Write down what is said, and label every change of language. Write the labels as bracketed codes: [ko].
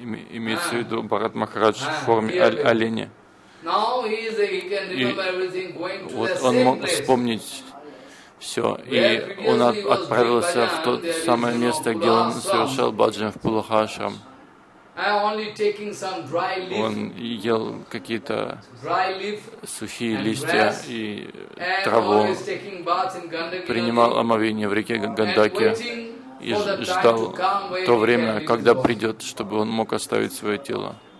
[ru] Имеется в виду Бхарат Махарадж в форме оленя. [en] Now he can remember everything going to the same place. [ru] Вот он мог вспомнить все, и он отправился в то самое место, где он совершал баджан в Пулахашрам. Он ел какие-то сухие листья и траву, принимал омовение в реке Гандаки и ждал то время, когда придет, чтобы он мог оставить свое тело.